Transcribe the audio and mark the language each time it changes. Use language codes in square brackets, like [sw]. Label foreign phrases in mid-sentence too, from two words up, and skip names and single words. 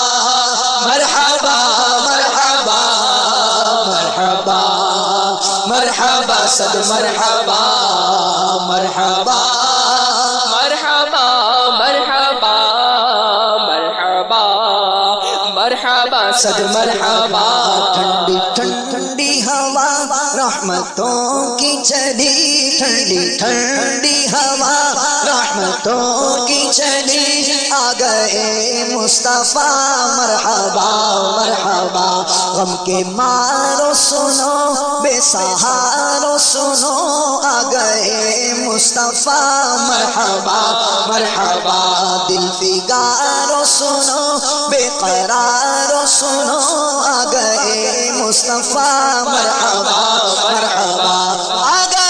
[ar] مرحبا مرحبا مرحبا مرحبا صد مرحبا مرحبا مرحبا مرحبا مرحبا مرحبا [ur] صد مرحبا ٹھنڈی ٹھنڈی ہوا رحمتوں کی چلی ٹھنڈی ٹھنڈی ہوا رحمتوں کی چلی آ گئے مصطفیٰ [ar] مرحبا مرحبا [ur] غم کے مارو سنو بے سہارو سنو آ گئے مصطفیٰ [ar] مرحبا مرحبا [ur] دل فگارو سنو بے قرارو سنو آ گئے مصطفیٰ [ar] مرحبا مرحبا [ur] آ